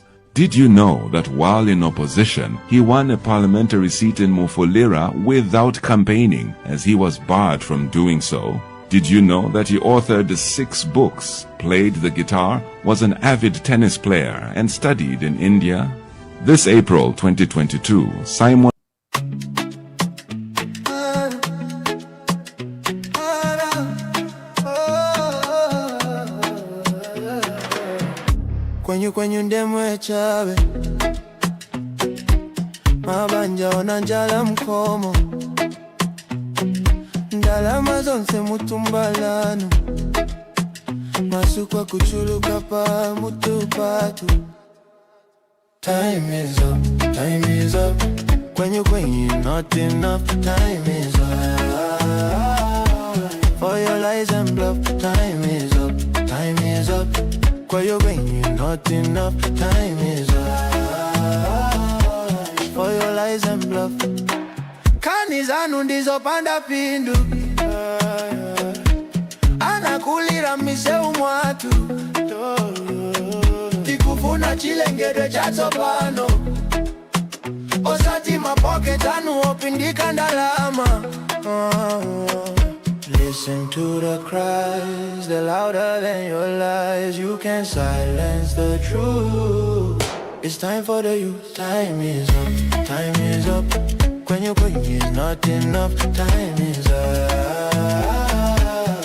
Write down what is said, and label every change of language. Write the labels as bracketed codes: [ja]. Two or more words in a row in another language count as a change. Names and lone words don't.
[en] Did you know that while in opposition, he won a parliamentary seat in Mufulira without campaigning, as he was barred from doing so? Did you know that he authored 6 books, played the guitar, was an avid tennis player, and studied in India? This April 2022, Simon [ny] Kwenyu ndemwe chawe mabanja ona njala mkomo ndalama zonse mutumbalano masukwa kuchuluka pa mutupatu. [en] Time is up, kwenyu not enough. Time is up, for your lies and bluff. Time is up. is up. Where you going, not enough, time is up. For your lies and bluff. [ny] Kanizanu ndizopanda pindu. Anakulira miseu mwatu. Tikufuna chilengedwe chatopano. Osati mapocket anu opindika ndalama. [en] Listen to the cries, they're louder than your lies. You can't silence the truth. It's time for the youth. Time is up, time is up. When you're going is not enough. Time is up.